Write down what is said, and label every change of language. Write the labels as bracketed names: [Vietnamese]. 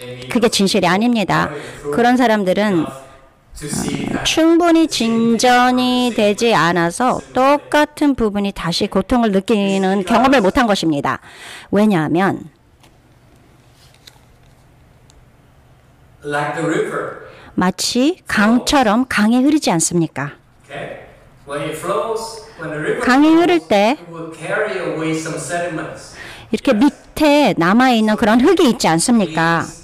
[Korean] 그게 진실이 아닙니다. 그런 사람들은 충분히 진전이 되지 않아서 똑같은 부분이 다시 고통을 느끼는 경험을 못한 것입니다. 왜냐하면 [English] like the river. [Korean] 마치 강처럼 강이 흐르지 않습니까? [English] Okay? When it flows, when the river [Korean] 강이 흐를 [English] flows, [Korean] 때 [English] it will carry away some sediments. [Korean] 이렇게 밑에 남아있는 그런 흙이 있지 않습니까?